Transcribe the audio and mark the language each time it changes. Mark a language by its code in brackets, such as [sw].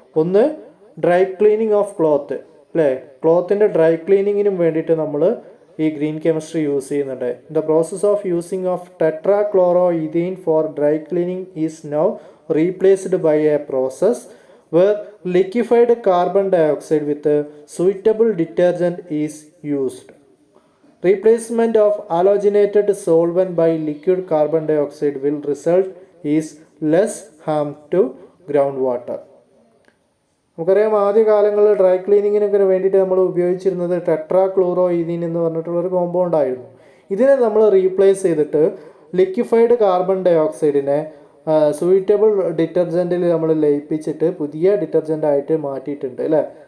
[ml] ഒന്ന്, [en] dry cleaning of cloth [ml] അല്ലേ. ക്ലോത്തിൻ്റെ dry ക്ലീനിങ്ങിനും വേണ്ടിയിട്ട് നമ്മൾ ഈ ഗ്രീൻ കെമിസ്ട്രി യൂസ് ചെയ്യുന്നുണ്ട്. [en] The process of using of tetrachloroethene for dry cleaning is now replaced by a process where liquefied carbon dioxide with a suitable detergent is used. Replacement of halogenated solvent by liquid carbon dioxide will result is less harm to groundwater. [ml] നമുക്കറിയാം ആദ്യകാലങ്ങളിൽ dry ക്ലീനിങ്ങിനൊക്കെ വേണ്ടിയിട്ട് നമ്മൾ ഉപയോഗിച്ചിരുന്നത് ടെട്രാക്ലോറോഇഥീൻ എന്ന് പറഞ്ഞിട്ടുള്ളൊരു compound ആയിരുന്നു. ഇതിനെ നമ്മൾ റീപ്ലേസ് ചെയ്തിട്ട് ലിക്വിഫൈഡ് കാർബൺ ഡൈ ഓക്സൈഡിനെ സൂയിറ്റബിൾ ഡിറ്റർജൻറ്റിൽ നമ്മൾ ലയിപ്പിച്ചിട്ട് പുതിയ ഡിറ്റർജൻ്റായിട്ട് മാറ്റിയിട്ടുണ്ട് അല്ലേ.